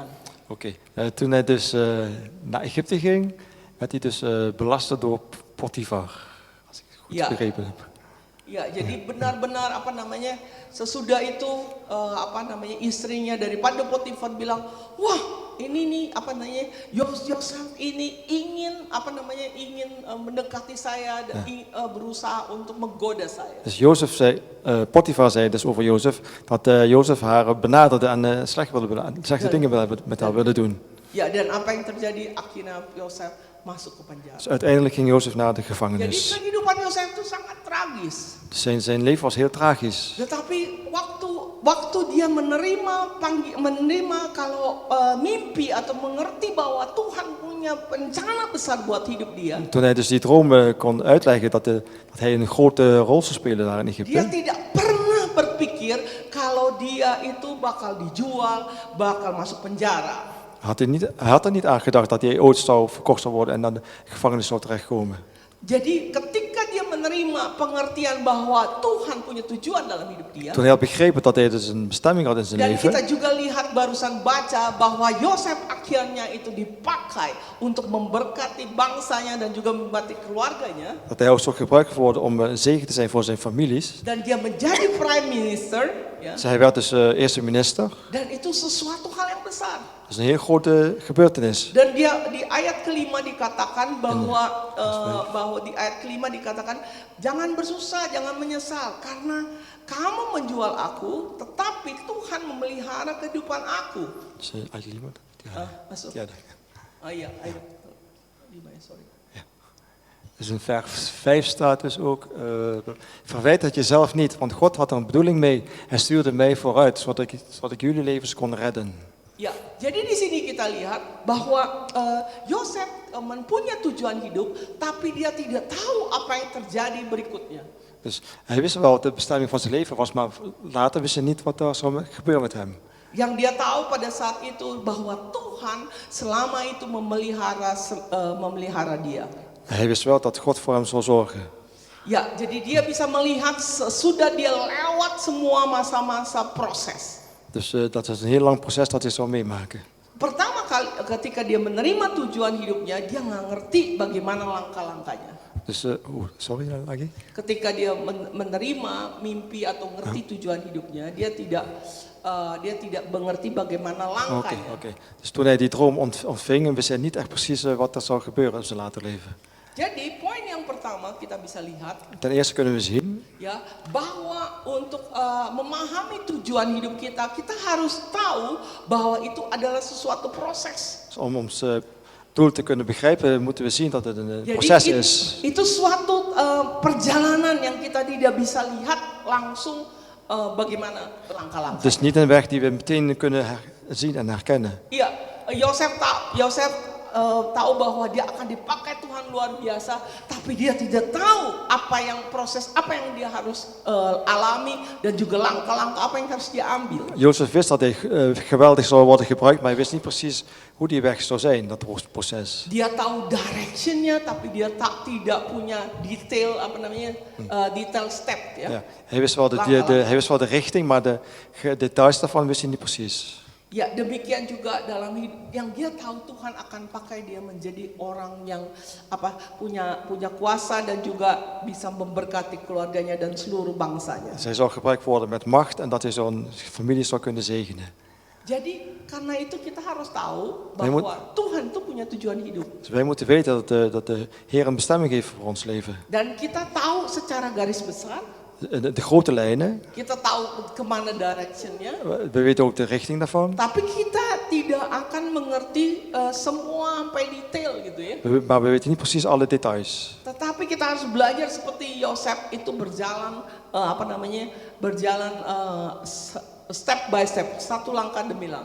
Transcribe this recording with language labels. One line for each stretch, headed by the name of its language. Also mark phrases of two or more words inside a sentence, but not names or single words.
Dutch: Oké. Toen hij dus naar Egypte ging, werd hij dus belast door Potifar. Als ik het goed begrepen heb.
Indonesian: Ya, jadi benar-benar sesudah itu istrinya daripada Potifar bilang, wah ini nih Yosef ini ingin mendekati saya dan berusaha untuk menggoda saya.
Dutch: Dus Potifar zei dus over Jozef, dat Jozef haar benaderde en slechte dingen met haar wilde doen.
Indonesian: Ya, dan apa yang terjadi akhirnya Yosef masuk ke penjara.
Dutch: Dus uiteindelijk ging Jozef naar de
Indonesian: Jadi
Dutch: gevangenis.
Indonesian: kehidupan Yosef itu sangat tragis.
Dutch: Zijn leven was heel tragisch.
Indonesian: Tetapi waktu dia menerima kalau mimpi atau mengerti bahwa Tuhan punya rencana besar buat hidup dia.
Dutch: Toen hij dus die droom kon uitleggen dat hij een grote rol zou spelen daar in
Indonesian: Dia
Dutch: Egypte.
Indonesian: tidak pernah berpikir kalau dia itu bakal dijual, bakal masuk penjara.
Dutch: Hij had er niet aan gedacht dat hij ooit verkocht zou worden en dan de gevangenis zou terechtkomen.
Indonesian: Jadi ketika dia menerima pengertian bahwa Tuhan punya tujuan dalam hidup dia.
Dutch: Toen hij had begrepen dat hij dus een bestemming had in zijn
Indonesian: Dan kita
Dutch: leven.
Indonesian: juga lihat barusan baca bahwa Yosef akhirnya itu dipakai untuk memberkati bangsanya dan juga memberkati keluarganya.
Dutch: Dat hij ook zou gebruikt worden om een zegen te zijn voor zijn families.
Indonesian: Dan dia menjadi
English: prime minister.
Indonesian: Ya.
Dutch: Dus hij werd dus eerste minister.
Indonesian: Dan itu sesuatu hal yang besar.
Dutch: Dat is een heel grote gebeurtenis.
Indonesian: Dan dia di ayat kelima dikatakan bahwa di ayat kelima dikatakan jangan bersusah, jangan menyesal karena kamu menjual aku, tetapi Tuhan memelihara kehidupan aku.
Dutch: Dus uit Lima.
Indonesian: Masuk.
Dutch: Ja,
Indonesian: Oh iya, ayat 5 ya, sorry.
Dutch: dus in vers 5 staat dus ook, verwijt het jezelf niet, want God had er een bedoeling mee. Hij stuurde mij vooruit, zodat ik jullie levens kon redden.
Indonesian: Ya, jadi di sini kita lihat bahwa Yosef mempunyai tujuan hidup, tapi dia tidak tahu apa yang terjadi berikutnya.
Dutch: Dus hij wist wel wat de bestemming van zijn leven was, maar later wist hij niet wat er zou gebeuren met hem.
Indonesian: Yang dia tahu pada saat itu bahwa Tuhan selama itu memelihara dia.
Dutch: Hij wist wel dat God voor hem zou zorgen.
Indonesian: Ya, jadi dia bisa melihat sudah dia lewat semua masa-masa proses.
Dutch: Dus dat is een heel lang proces dat hij zou meemaken.
Indonesian: Pertama kali ketika dia menerima tujuan hidupnya, dia nggak ngerti bagaimana langkah-langkahnya. Dus, sorry lagi. Ketika dia menerima mimpi atau ngerti tujuan hidupnya, dia tidak mengerti bagaimana langkahnya.
Dutch: Oké. Dus toen hij die droom ontving, wist hij niet echt precies wat er zou gebeuren in zijn later leven.
Indonesian: Jadi poin yang pertama kita bisa lihat,
Dutch: Ten eerste kunnen we zien
Indonesian: ya, bahwa untuk memahami tujuan hidup kita, kita harus tahu bahwa itu adalah sesuatu proses.
Dutch: dus om ons doel te kunnen begrijpen, moeten we zien dat het een proces is.
Indonesian: Itu suatu perjalanan yang kita tidak bisa lihat langsung bagaimana langkah-langkah.
Dutch: Het is niet een weg die we meteen kunnen zien en herkennen.
Indonesian: Iya, Yosef tahu bahwa dia akan dipakai Tuhan luar biasa, tapi dia tidak tahu apa yang dia harus alami dan juga langkah-langkah apa yang harus dia ambil.
Dutch: Jozef wist dat hij geweldig zou worden gebruikt, maar hij wist niet precies hoe die weg zou zijn, dat proces.
Indonesian: Dia tahu directionnya, tapi dia tidak punya
English: detail step
Indonesian: ya.
Dutch: Ja, hij wist wel de richting, maar de details daarvan wist hij niet precies.
Indonesian: Ya, demikian juga dalam hidup yang dia tahu Tuhan akan pakai dia menjadi orang yang punya kuasa dan juga bisa memberkati keluarganya dan seluruh bangsanya.
Dutch: Zij zou gebruikt worden met macht en dat hij zo'n familie zou kunnen zegenen.
Indonesian: Jadi karena itu kita harus tahu bahwa Tuhan itu punya tujuan hidup.
Dutch: Dus wij moeten weten dat de Heer een bestemming heeft voor ons leven.
Indonesian: Dan kita tahu secara garis besar.
Dutch: De grote lijnen.
Indonesian: Kita tahu kemana directionnya.
Dutch: We weten ook de richting daarvan.
Indonesian: Tapi kita tidak akan mengerti semua sampai detail gitu ya.
Dutch: Maar we weten niet precies alle details.
Indonesian: Tetapi kita harus belajar seperti Yosef itu berjalan
English: step by step,
Indonesian: satu langkah demi langkah.